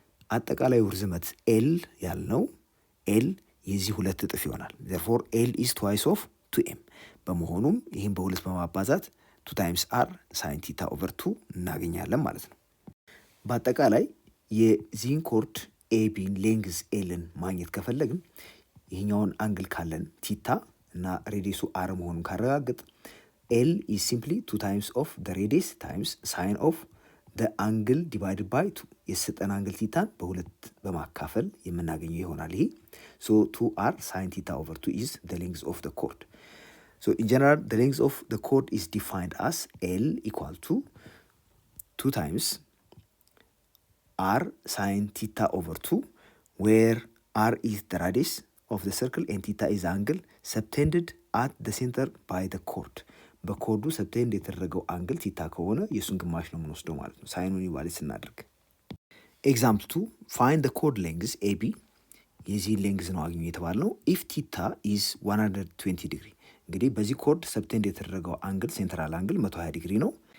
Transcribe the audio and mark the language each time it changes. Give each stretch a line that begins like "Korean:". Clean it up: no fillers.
Amharic: አጠቃላዩ ርዝመት ኤል ያልነው ኤል የዚህ 2 እጥፍ ይሆናል።
English: therefore ኤል ኢዝ twice of 2m
Amharic: በመሆኑም ይህን በሁለት በማባዛት 2 ታይምስ አር ሳይን ቲታ ኦቨር 2 እናገኛለን ማለት ነው። በአጠቃላይ የዚህን ኮርድ ኤቢን ሌንግዝ ኤልን ማግኘት ከፈለግን ይህኛውን አንግል ካለን ቲታ እና ሬዲየሱ አር መሆኑን ካረጋግጥ
English: ኤል ኢዝ ሲምፕሊ 2 ታይምስ ኦፍ ደ ሬዲየስ ታይምስ ሳይን ኦፍ አንግል ዲቫይድድ ባይ 2
Amharic: የተሰጠን አንግል ቲታን በሁለት በማካፈል የምናገኘው ይሆናል።
English: ይሄ ሶ 2r sin theta over 2 is the length of the chord. So in general the length of the chord is defined as L equal to 2 times r sin theta over 2 where r is the radius of the circle and theta is the angle subtended at the center by the chord.
Amharic: በኮርዱ ሰብቴንድ የተደረገው አንግል ቲታ ከሆነ የሱን ግማሽ ነው የምንወስደው ማለት ነው ሳይኑን ኢቫሉዌት ስናደርግ።
English: ኤግዛምፕል 2 ፋይንድ ዘ ኮርድ ሌንግዝ ኤቢ
Amharic: የዚህ ሌንግዝ ነው አግኙ የተባልነው
English: ኢፍ ቲታ ኢዝ 120 ዲግሪ።
Amharic: እንግዲህ በዚህ ኮርድ ሰብቴንድ የተደረገው አንግል ሴንትራል አንግል 120 ዲግሪ ነው